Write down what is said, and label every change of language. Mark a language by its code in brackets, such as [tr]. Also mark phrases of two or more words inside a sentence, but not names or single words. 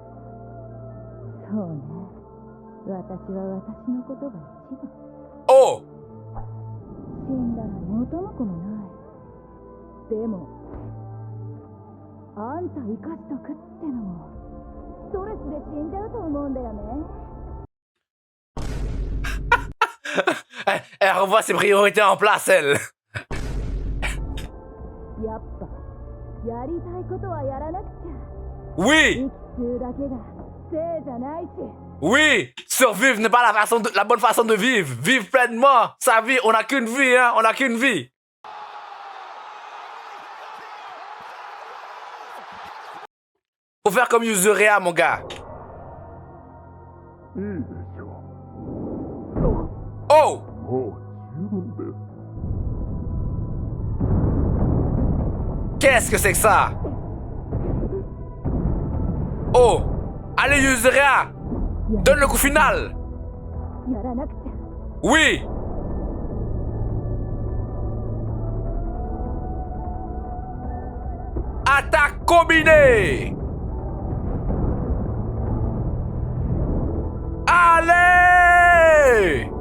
[ja] そうね。私は私のことが一番。 Oh. 死んだら元も子もない。でもあんた生かしとくってのもストレスで死んじゃうと思うんだよね。 [fr] Elle revoit ses priorités en place, elle. [ja] やっぱやりたいことはやらなくちゃ。 [fr] Oui. [ja] 生きてるだけがせいじゃないし。 [fr] Oui. Survivre n'est pas la bonne façon de vivre. Vivre pleinement sa vie. On n'a qu'une vie, hein. On n'a qu'une vie. Faut faire comme Yuzuriha, mon gars. [ja] いいでしょ Oh. う。もう十分です。 [fr] Qu'est-ce que c'est que ça? Oh. Allez, Yuzuriha. Donne le coup final. [ja] やらなくちゃ。 [fr] Oui. Combiné. Allez!